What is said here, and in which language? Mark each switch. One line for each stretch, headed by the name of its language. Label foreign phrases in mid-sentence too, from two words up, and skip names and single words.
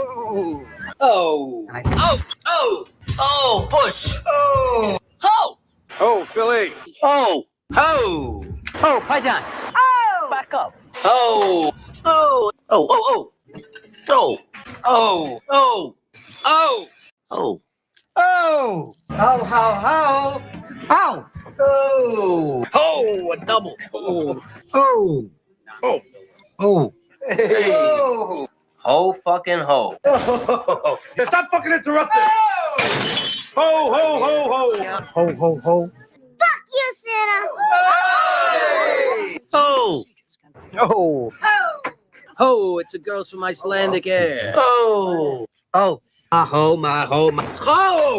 English: Oh. Oh, push. Oh. Ho. Oh, Philly. Oh. Ho. Oh, Paisan. Oh. Back up. Oh. Oh. Oh. Oh. Oh. Oh. Oh. Oh. Oh. Oh. Ho, ho, ho. Ho. Oh. Ho, a double. Oh. Oh. Oh. Oh. Hey. Oh. Ho fucking ho. Oh. Stop fucking interrupting. Ho, ho, ho, ho. Ho, ho, ho. Fuck you, Santa. Hey. Oh. Oh. Oh, it's a girls from Icelandic air. Oh. Oh. My ho, my ho, my ho.